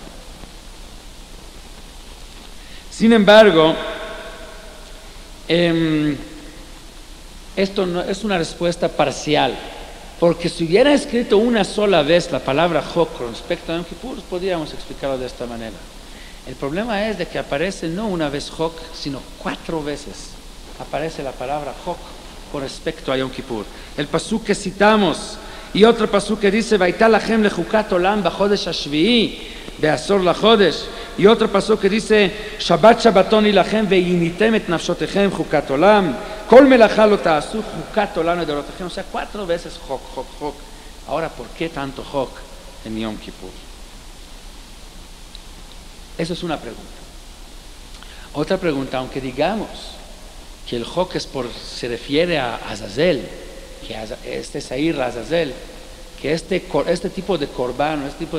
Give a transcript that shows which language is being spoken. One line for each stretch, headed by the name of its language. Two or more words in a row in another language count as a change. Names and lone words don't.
Spanish: Sin embargo, esto no, es una respuesta parcial, porque si hubiera escrito una sola vez la palabra Chok con respecto a Yom Kippur, podríamos explicarlo de esta manera. El problema es de que aparece no una vez Chok, sino 4 veces aparece la palabra Chok con respecto a Yom Kippur. El pasuk que citamos y otro pasuk que dice
Hebrew: והיתה לכם לחקת עולם בחודש השביעי בעשור לחודש,
Spanish: y otro pasuk que dice
Hebrew: שבת שבתון היא לכם ועניתם את נפשתיכם חקת עולם כל מלאכה לא תעשו חקת עולם לדרתיכם.
Spanish: O sea, 4 veces Chok, Chok, Chok. Ahora, ¿por qué tanto Chok en Yom Kippur? Eso es una pregunta. Otra pregunta, aunque digamos que el Chok se refiere a Azazel, que este Seir Azazel, que este tipo de corbán, este tipo